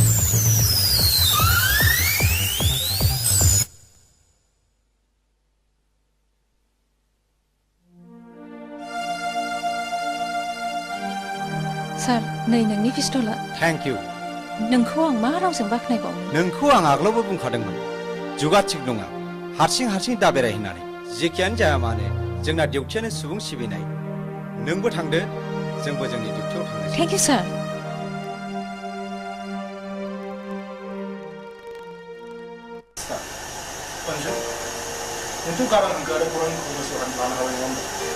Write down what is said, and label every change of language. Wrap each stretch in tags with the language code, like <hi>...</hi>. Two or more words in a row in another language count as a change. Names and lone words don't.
<brx>सार नै नोंनि पिस्तला</brx> <en>thank you</en> <brx>नोंखौ आं मा रावजों बाख्नायबावनो नोंखौ आं आगोलावबो बुंखादोंमोन जुगा थिग नङा हारसिं दा बेराय होननानै जेखियानो जाया मानो जोंना डिउटियानो सुबुं सिबिनाय नोंबो थांदो जोंबो जोंनि डिउटियाव थांनोसै</brx> <en>thank you sir</en> <brx>नोंथ' गारां हांखो आरो बर'नि खौबो लानो हाबाय नङा होनबा</brx>